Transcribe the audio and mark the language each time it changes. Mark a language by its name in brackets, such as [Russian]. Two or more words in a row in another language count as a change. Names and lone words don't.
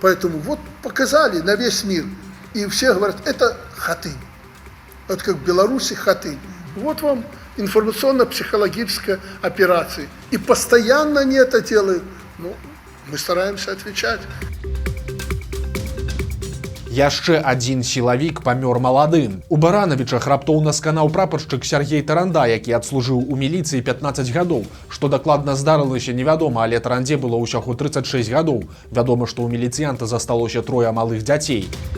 [Russian] Поэтому вот показали на весь мир, и все говорят, это Хатынь, вот как в Беларуси Хатынь. Вот вам информационно-психологическая операция. И постоянно они это делают. Ну, мы стараемся отвечать. [Belarusian] Яшчэ адзін сілавік памёр маладым. У Баранавічах раптоўна сканаў прапаршчык Сергей Таранда, які адслужыў у міліцыі 15 гадоў. Што дакладна здарылася, невядома, але Тарандзе было ўсяго 36 гадоў. Вядома, што ў міліцыянта засталося 3 малых дзяцей.